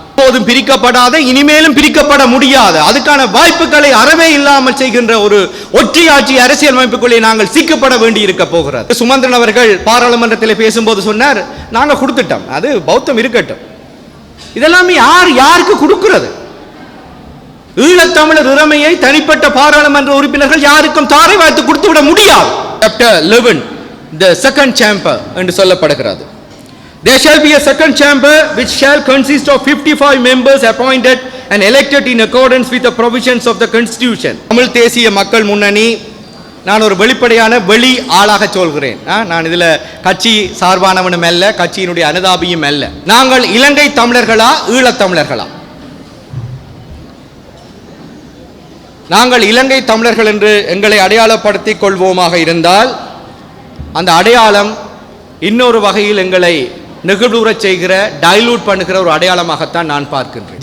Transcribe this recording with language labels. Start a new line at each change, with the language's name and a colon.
Tamil: எப்போதும் பிரிக்கப்படாத, இனிமேலும் பிரிக்கப்பட முடியாத, அதுக்கான வாய்ப்புகளை அறவே இல்லாமல் செய்கின்ற ஒரு ஒற்றையாட்சி அரசியல் அமைப்புக்குள்ளே நாங்கள் சிக்கப்பட வேண்டி இருக்க போகிறது. சுமந்திரன் அவர்கள் பாராளுமன்றத்தில் பேசும்போது சொன்னார், நாங்கள் கொடுத்துட்டோம், அது பௌத்தம் இருக்கட்டும். இதெல்லாமே யாருக்கு கொடுக்கிறது? ஈழத்தமிழர் இறமையை தனிப்பட்ட பாராளுமன்ற உறுப்பினர்கள் யாருக்கும் தாரை வாய்த்து கொடுத்து விட முடியாது.
English: Chapter 11, the second chamber
Tamil: என்று சொல்லப்படுகிறது.
English: There shall be a second chamber which shall consist of 55 members appointed and elected in accordance with the provisions of the constitution.
Tamil: Tamil தேசிய மக்கள் முன்னணி, நான் ஒரு வெளிப்படையான வெளி ஆளாக சொல்கிறேன். நான் இதில் கட்சி சார்பானவனும் அல்ல, கட்சியினுடைய அனுதாபியும் அல்ல. நாங்கள் இலங்கை தமிழர்களா, ஈழத்தமிழர்களா? நாங்கள் இலங்கை தமிழர்கள் என்று எங்களை அடையாளப்படுத்திக் கொள்வோமாக இருந்தால் அந்த அடையாளம் இன்னொரு வகையில் எங்களை நெகிழ்வுறச் செய்கிற, டைலூட் பண்ணுகிற ஒரு அடையாளமாகத்தான் நான் பார்க்கின்றேன்.